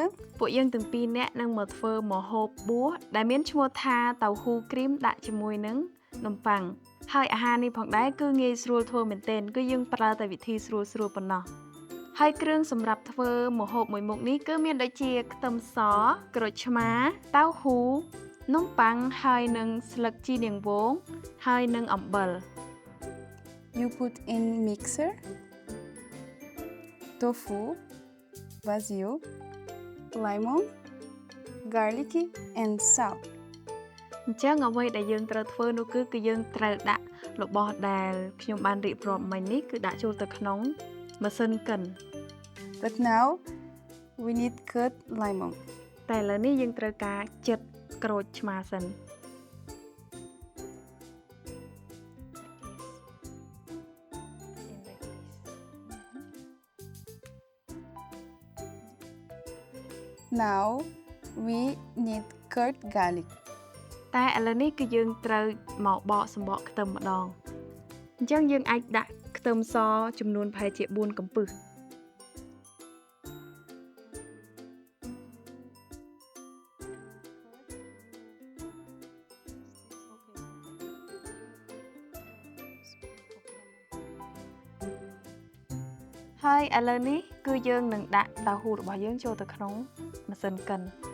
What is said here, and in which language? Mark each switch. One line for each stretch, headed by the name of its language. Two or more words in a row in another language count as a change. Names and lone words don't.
Khmer: ពួកយើងទាំងពីរនាក់នឹងមកធ្វើម្ហូបបួសដែលមានឈ្មោះថាតៅហ៊ូគ្រីមដាក់ជាមួយនឹងនំប៉័ងហើយអាហារនេះផងដែរគឺងាយស្រួលធ្វើមែនទែនគឺយើងប្រើតែវិធីស្រួលៗប៉ុណ្ណោះហើយគ្រឿងសម្រាប់ធ្វើម្ហូបមួយមុខនេះគឺមានដូចជាខ្ទឹមសក្រូចឆ្មាតៅហ៊ូនំប៉័ងហើយនឹងស្លឹកជីនាងវងហើយនឹងអំបិល
English: You put in mixer tofu, basil, lemon, garlic and salt.
Khmer: អញ្ចឹងអ្វីដែលយើងត្រូវធ្វើនោះគឺយើងត្រូវដាក់របស់ដែលខ្ញុំបានរៀបរាប់មិញនេះគឺដាក់ចូលទៅក្នុងម៉ាស៊ីនកិន
English: But now we need cut lemon.
Khmer: តែឥឡូវនេះយើងត្រូវការចិតក្រូចឆ្មាសិន
English: Now we need cut garlic.
Khmer: តែឥឡូវនេះគឺយើងត្រូវមកបកសំបកខ្ទឹមម្ដងអញ្ចឹងយើងអាចដាក់ខ្ទឹមសចំនួនប្រហែលជា4កំពឹស ហើយឥឡូវនេះគឺយើងនឹងដាក់តៅហ៊ូរបស់យើងចូលទៅក្នុងម៉ាស៊ីនកិន